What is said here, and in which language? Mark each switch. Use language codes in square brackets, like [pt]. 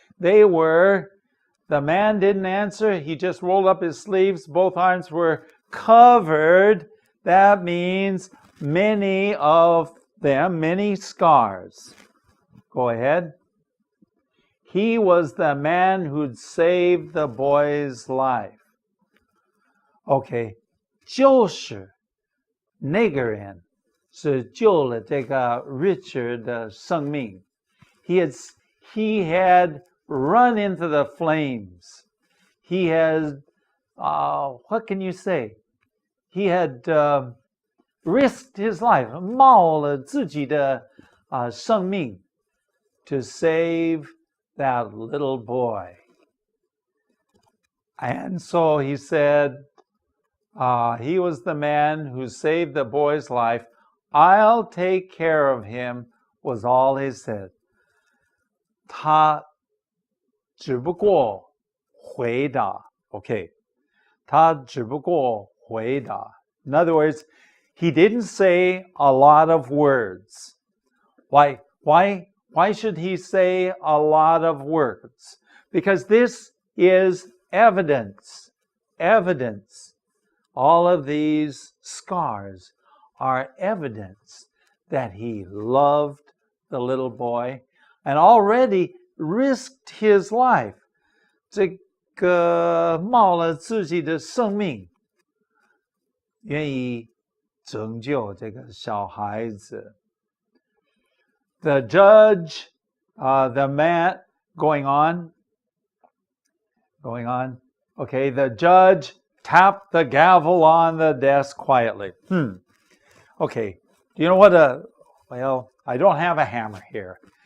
[en] They were, the man didn't answer, he just rolled up his sleeves, both arms were covered. That means many of them, many scars. Go ahead. He was the man who'd saved the boy's life. Okay, [zh] 就是那个人是救了这个 Richard 的生命. [en] He had run into the flames. He had, what can you say? He had risked his life, [zh] 冒了自己的生命 [en] to save that little boy. And so he said, he was the man who saved the boy's life. I'll take care of him, was all he said. [zh] 他只不过回答, okay. 他只不过回答. [en] In other words, he didn't say a lot of words. Why should he say a lot of words? Because this is evidence. Evidence. All of these scars are evidence that he loved the little boy and already risked his life. [zh] 这个冒了自己的生命，愿意拯救这个小孩子。 [en] The judge, the man, going on. Okay, the judge tapped the gavel on the desk quietly. Okay, do you know what well, I don't have a hammer here.